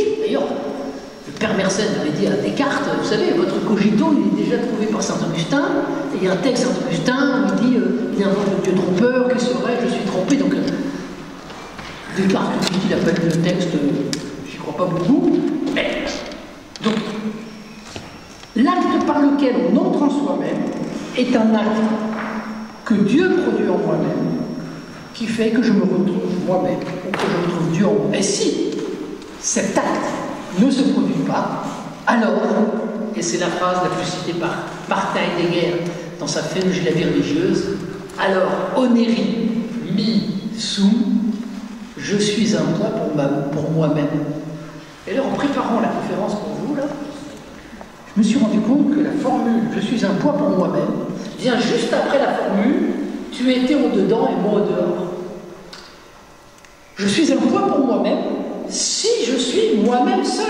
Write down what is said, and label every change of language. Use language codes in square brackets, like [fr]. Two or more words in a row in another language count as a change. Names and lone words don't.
[fr] D'ailleurs, le père Mersenne avait dit à Descartes, vous savez, votre cogito, il est déjà trouvé par Saint-Augustin, et il y a un texte Saint-Augustin où il dit, il invente le Dieu trompeur, qui serait, je suis trompé, donc Descartes, tout il appelle le texte, j'y crois pas beaucoup, mais donc, l'acte par lequel on entre en soi-même est un acte que Dieu produit en moi-même, qui fait que je me retrouve moi-même, ou que je retrouve Dieu en moi. Et si cet acte ne se produit pas, alors, et c'est la phrase la plus citée par Heidegger dans sa Phénologie de la vie religieuse, alors, [la] oneri mi sum, [fr] je suis un poids pour moi-même. Et alors, en préparant la conférence pour vous, là, je me suis rendu compte que la formule « je suis un poids pour moi-même » vient juste après la formule « tu étais au-dedans et moi au-dehors ». Je suis un poids pour moi-même si je suis moi-même seul.